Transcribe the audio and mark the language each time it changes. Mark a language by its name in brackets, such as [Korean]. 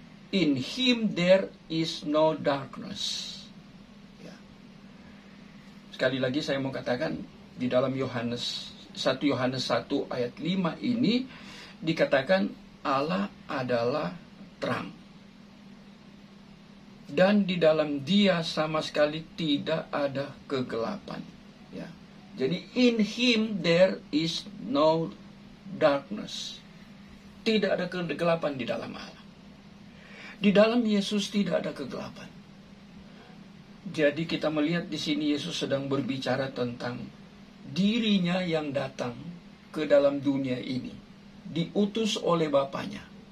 [English] In Him there is no darkness. [Indonesian] Ya. Sekali lagi saya mau katakan, di dalam 1 Yohanes 1 ayat 5 ini dikatakan Allah adalah terang. Dan di dalam Dia sama sekali tidak ada kegelapan. Ya. [English] Jadi in Him there is no darkness. [Indonesian] Tidak ada kegelapan di dalam Allah. Di dalam Yesus tidak ada kegelapan. Jadi kita melihat di sini Yesus sedang berbicara tentang dirinya yang datang ke dalam dunia ini, diutus oleh Bapanya.